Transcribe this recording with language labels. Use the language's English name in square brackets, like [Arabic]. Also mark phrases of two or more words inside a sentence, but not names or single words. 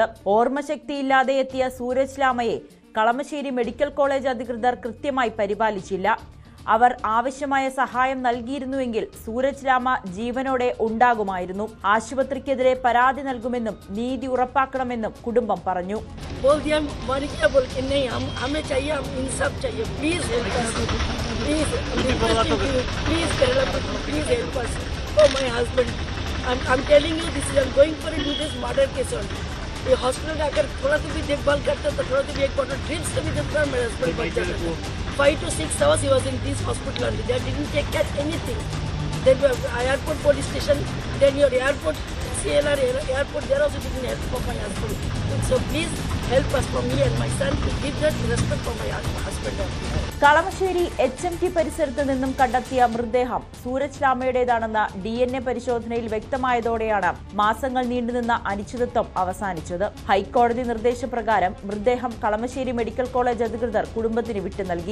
[Malayalam] ഓർമ്മശക്തിയില്ലാതെ എത്തിയ സൂരജ് ലാമയെ കളമശ്ശേരി മെഡിക്കൽ കോളേജ് അധികൃതർ കൃത്യമായി പരിപാലിച്ചില്ല. അവർ ആവശ്യമായ സഹായം നൽകിയിരുന്നുവെങ്കിൽ സൂരജ് ലാമ ജീവനോടെ ഉണ്ടാകുമായിരുന്നു. ആശുപത്രിക്കെതിരെ പരാതി നൽകുമെന്നും നീതി ഉറപ്പാക്കണമെന്നും കുടുംബം പറഞ്ഞു. [Hindi] ये हॉस्पिटल में अगर थोड़ा सा भी देखभाल करते तो थोड़ा सा भी एक [English] bottle drinks [Hindi] तो भी देता मेरे हस्बैंड बच जाता. [English] 5 to 6 hours he was in this hospital only. They didn't take care anything. Then airport police station, then your airport CLR airport, there also didn't help for my husband. So please help us for me and my son to give that respect for my husband. [Malayalam] കളമശ്ശേരി HMT പരിസരത്ത് നിന്നും കണ്ടെത്തിയ മൃതദേഹം സൂരജ് ലാമയുടേതാണെന്ന DNA പരിശോധനയിൽ വ്യക്തമായതോടെയാണ് മാസങ്ങൾ നീണ്ടുനിന്ന അനിശ്ചിതത്വം അവസാനിച്ചത്. ഹൈക്കോടതി നിർദ്ദേശപ്രകാരം മൃതദേഹം കളമശ്ശേരി മെഡിക്കൽ കോളേജ് അധികൃതർ കുടുംബത്തിന് വിട്ടു നൽകി.